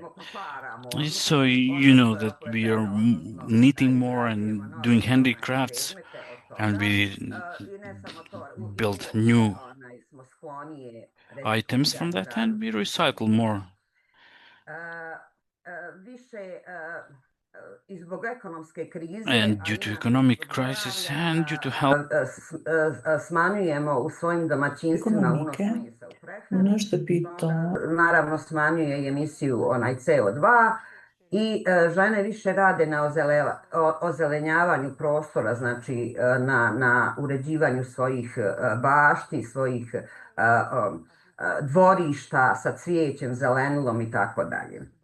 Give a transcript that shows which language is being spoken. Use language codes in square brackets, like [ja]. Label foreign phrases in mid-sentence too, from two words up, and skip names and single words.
[en] So you know that we are knitting more and doing handicrafts, and we build new items from that, and we recycle more. And due to economic crisis and due to health, [bs] smanjujemo u svojim domaćinstvima unos mesa u prehranu. Naravno smanjuje emisiju CO2 i žene više rade na ozelenjavanju prostora, znači na uređivanju svojih bašti, svojih dvorišta sa cvijećem, zelenilom i tako dalje.